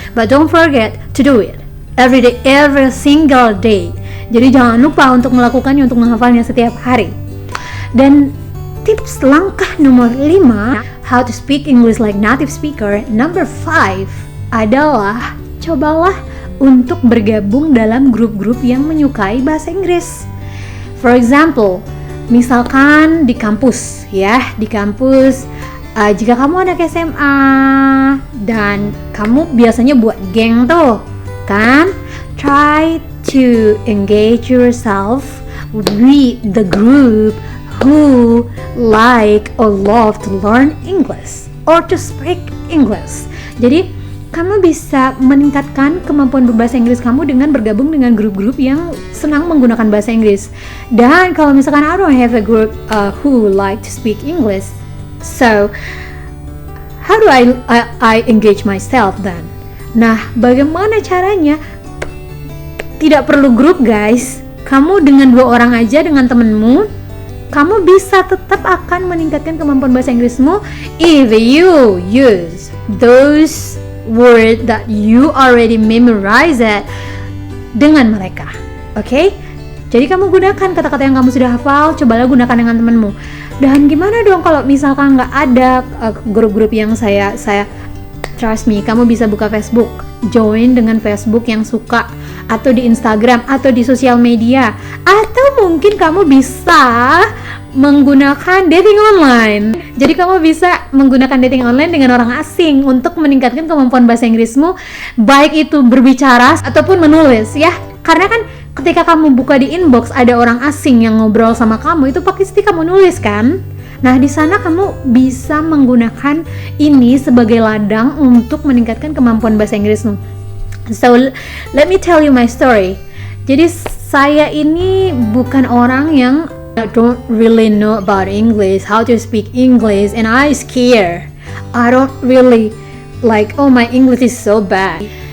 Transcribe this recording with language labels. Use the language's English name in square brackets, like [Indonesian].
[English] But don't forget to do it every day, every single day. [Indonesian] Jadi jangan lupa untuk melakukannya, untuk menghafalnya setiap hari. Dan tips langkah nomor 5, [English] how to speak English like native speaker. Number 5 [Indonesian] adalah cobalah untuk bergabung dalam grup-grup yang menyukai bahasa Inggris. [English] For example, [Indonesian] misalkan di kampus, ya, di kampus, jika kamu anak SMA dan kamu biasanya buat geng tuh, kan? [English] Try to engage yourself with the group who like or love to learn English or to speak English. [Indonesian] Jadi kamu bisa meningkatkan kemampuan berbahasa Inggris kamu dengan bergabung dengan grup-grup yang senang menggunakan bahasa Inggris. Dan kalau misalkan [English] I don't have a group who like to speak English, so how do I engage myself then? [Indonesian] Nah, bagaimana caranya? Tidak perlu grup, guys. Kamu dengan 2 orang aja, dengan temenmu, kamu bisa tetap akan meningkatkan kemampuan bahasa Inggrismu [English] if you use those words that you already memorized [Indonesian] dengan mereka. Oke? Jadi kamu gunakan kata-kata yang kamu sudah hafal, cobalah gunakan dengan temanmu. Dan gimana dong kalau misalkan nggak ada grup-grup yang saya [English] trust me, [Indonesian] kamu bisa buka Facebook, join dengan Facebook yang suka, atau di Instagram, atau di sosial media, atau mungkin kamu bisa menggunakan dating online. Jadi kamu bisa menggunakan dating online dengan orang asing untuk meningkatkan kemampuan bahasa Inggrismu, baik itu berbicara ataupun menulis ya. Karena kan ketika kamu buka di inbox ada orang asing yang ngobrol sama kamu, itu pasti kamu nulis kan? Nah, di sana kamu bisa menggunakan ini sebagai ladang untuk meningkatkan kemampuan bahasa Inggrismu. [English] So, let me tell you my story. [Indonesian] Jadi saya ini bukan orang yang [English] don't really know about English, how to speak English, and I scared. I don't really like, oh my English is so bad.